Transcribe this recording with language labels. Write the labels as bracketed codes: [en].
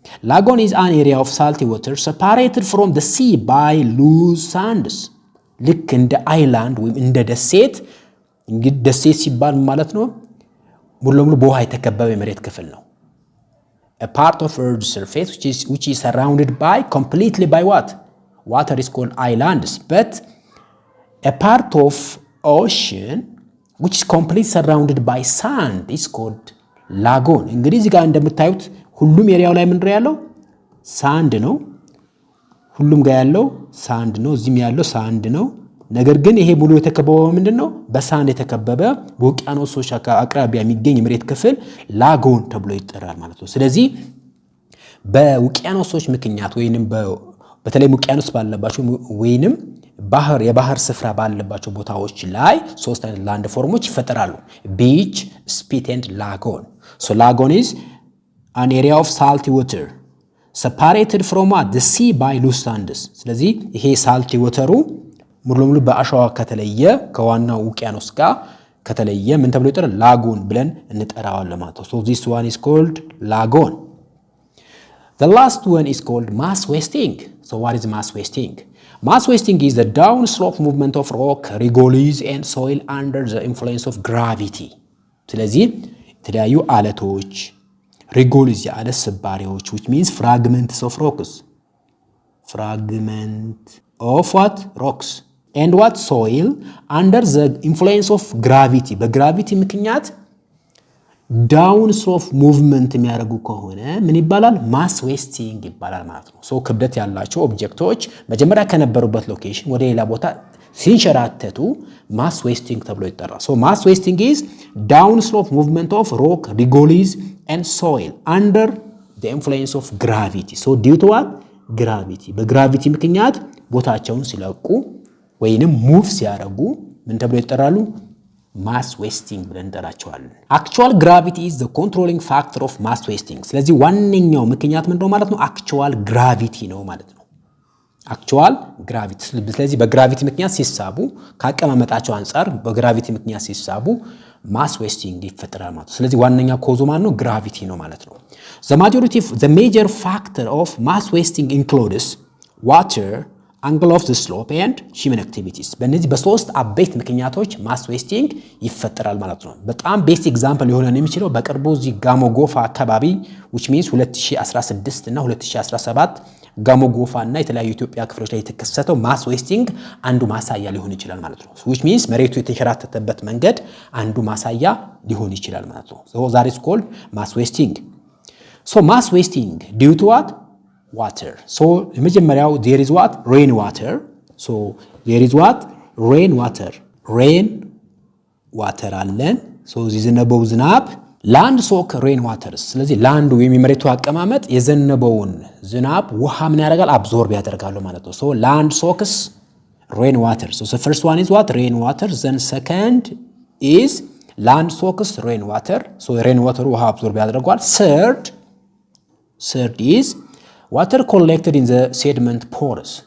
[en] Lagoon is an area of salty water separated from the sea by loose sands. [am] ልክ እንደ አይላንድ ወይም እንደ ደሴት እንግዲህ ደሴት ሲባል ማለት ነው ሙሉ ለሙሉ በውሃ የተከበበ የመሬት ክፍል ነው። [en] A part of earth's surface which is surrounded by completely by what? Water is called islands, but a part of ocean which is completely surrounded by sand is called lagoon. [am] እንግዲህ እዚህ ጋር እንደምታዩት ሁሉም ኤሪያው ላይ ምንድነው ያለው? ሳንድ ነው። ሁሉም ጋር ያለው ሳንድ ነው። እዚህም ያለው ሳንድ ነው። ነገር ግን ይሄ ሙሉ የተከበበው ምንድነው? በሳንድ የተከበበ በውቅያኖሶች አቅራቢያ የሚገኝ የመሬት ክፍል ላጎን ተብሎ ይጠራል ማለት ነው። ስለዚህ በውቅያኖሶች ምክንያት ወይንም በተለይ ውቅያኖስ ባለባቸው ወይንም የባህር ስፍራ ባለባቸው ቦታዎች ላይ ሶስት አይነት ላንድ ፎርሞች ይፈጠራሉ። ቢች፣ ስፒት ኤንድ ላጎን. [en] So lagoon is an area of salty water separated from the sea by loose sands. [am] ስለዚህ ይሄ ሳልቲ ወተሩ ሙሉ ለሙሉ በአሸዋ ከተለየ ከዋናው ውቅያኖስ ጋር ከተለየ ምን ተብሎ ይጠራል? ላጎን ብለን እንጠራዋለን ማለት ነው። [en] So this one is called lagoon. The last one is called mass wasting. So what is mass wasting? Mass wasting is the downslope movement of rock, regolith and soil under the influence of gravity. [am] ስለዚህ የተለያዩ አለቶች regolith የአለት ስባሪዎች [en] which means fragments of rocks. Fragment of what? Rocks. And what? Soil under the influence of gravity. [am] በግራቪቲ ምክንያት ዳውን ስሎፕ ሙቭመንት የሚያደርጉ ከሆነ ምን ይባላል? ማስ ዌስቲንግ ይባላል ማለት ነው። ሶ ክብደት ያላቸው ኦብጀክቶች መጀመሪያ ከነበሩበት ሎኬሽን ወደ ሌላ ቦታ ሲንሸራተቱ ማስ ዌስቲንግ ተብሎ ይጠራል። ሶ ማስ ዌስቲንግ [en] is down slope movement of rock, regolith and soil under the influence of gravity. So due to what? Gravity. [am] በግራቪቲ ምክንያት ቦታቸውን ሲለቁ ወይንም ሙቭ ሲያደርጉ ምን ተብሎ ይጠራሉ? [en] ማስ ዌስቲንግ [am] ብለን እንጠራቸዋለን። [en] አክቹዋል ግራቪቲ is the controlling factor of mass wasting. [am] ስለዚህ ዋነኛው ምክንያት ምንድነው ማለት ነው? አክቹዋል ግራቪቲ ነው ማለት ነው። አክቹዋል ግራቪቲ። ስለዚህ በግራቪቲ ምክንያት ሲሳቡ ካቀማመጣቸው አንፃር በግራቪቲ ምክንያት ሲሳቡ ማስ ዌስቲንግ ይፈጠራል ማለት ነው። ስለዚህ ዋነኛ ኮዙ ማን ነው? [en] ግራቪቲ [am] ነው ማለት ነው። [en] the major factor of mass wasting includes water, angle of the slope and human activities. [am] በእነዚህ በሶስት አበይት ምክንያቶች ማስ ዌስቲንግ ይፈጠራል ማለት ነው። በጣም ቤስት ኤግዛምፕል ሊሆን የሚችለው በቅርቡ እዚህ ጋሞ ጎፋ አካባቢ which means 2016 እና 2017 ጋሞ ጎፋ እና የተለያዩ ኢትዮጵያ ክፍሎች ላይ የተከሰተው ማስ ዌስቲንግ አንዱ ማሳያ ሊሆን ይችላል ማለት ነው። which means መሬቱ የተንሸራተተበት መንገድ አንዱ ማሳያ ሊሆን ይችላል ማለት ነው። [en] so that is called mass wasting. So mass wasting due to what? Water. So [am] የመጀመሪያው [en] there is what? Rain water. So there is what? Rain water. Rain water [am] አለን። [en] so [am] የዘነበው ዝናብ [en] land soak rain waters. [am] ስለዚህ ላንዱ የሚመሬቱ አቀማመጥ የዘነበውን ዝናብ ውሃ ምን ያደርጋል? [en] አብዞርብ [am] ያደርጋሉ ማለት ነው። [en] so land soaks rain water. So the first one is what? Rain water. Then second is land soaks rain water. So rain water [am] ውሃ አብዞርብ ያደርጋል። [en] Third is water collected in the sediment pores.